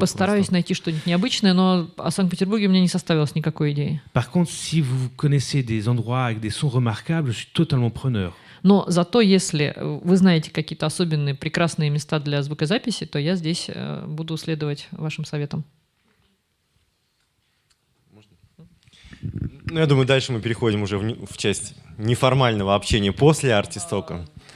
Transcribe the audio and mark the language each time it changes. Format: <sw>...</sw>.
<ru>Постараюсь найти что-нибудь необычное, но о Санкт-Петербурге у меня не составилось никакой идеи.</ru> <fr>Par contre, si vous connaissez des endroits avec des sons remarquables, je suis totalement preneur.</fr> <ru>Но зато, если вы знаете какие-то особенные, прекрасные места для звукозаписи, то я здесь буду следовать вашим советам. Ну, я думаю, дальше мы переходим уже в часть неформального общения после артистока.</ru>